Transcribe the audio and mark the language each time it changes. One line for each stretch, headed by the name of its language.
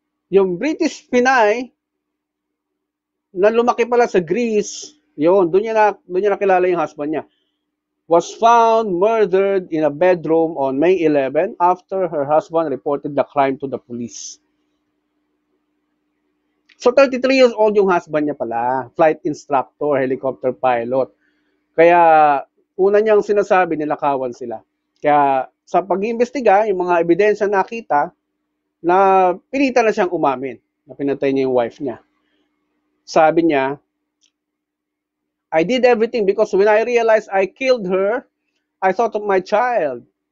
Filipino: Yung British Pinay na lumaki pala sa Greece, yun, doon niya nakilala yung husband niya,
English: was found murdered in a bedroom on May 11 after her husband reported the crime to the police.
Filipino: So 33 years old yung husband niya pala, flight instructor, helicopter pilot. Kaya una niyang sinasabi, nilakawan sila. Kaya sa pag-iimbestiga, yung mga ebidensya nakita, na pilitan na siyang umamin, na pinatay niya yung wife niya. Sabi niya,
English: I did everything because when I realized I killed her, I thought of my child.